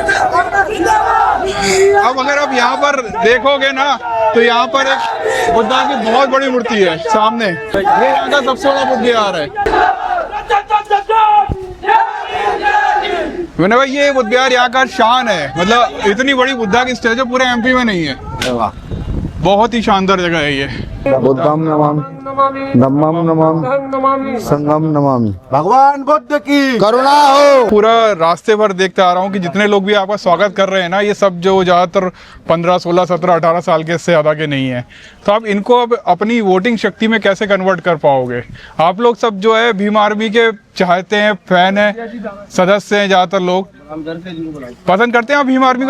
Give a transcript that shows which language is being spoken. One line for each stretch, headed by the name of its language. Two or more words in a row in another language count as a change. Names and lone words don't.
Hindi: अब अगर आप यहाँ पर देखोगे ना तो यहाँ पर एक बुद्धा की बहुत बड़ी मूर्ति है सामने। ये यहाँ का सबसे बड़ा बुद्ध विहार है। विनय भाई, ये बुद्ध विहार यहाँ का शान है। मतलब इतनी बड़ी बुद्धा की स्टैचू पूरे एमपी में नहीं है। बहुत ही शानदार जगह है ये।
Pali: बुद्धम नमामि, धम्मम नमामि, संघम नमामि।
Hindi: भगवान बुद्ध की करुणा हो। पूरा रास्ते भर देखते आ रहा हूँ कि जितने लोग भी आपका स्वागत कर रहे हैं ना, ये सब जो ज्यादातर 15, 16, 17, 18 साल के, इससे ज्यादा के नहीं है। तो आप इनको अब अपनी वोटिंग शक्ति में कैसे कन्वर्ट कर पाओगे? आप लोग सब जो है भीम आर्मी के चाहते हैं, फैन है, सदस्य हैं, ज्यादातर लोग पसंद करते हैं आप भीम आर्मी का।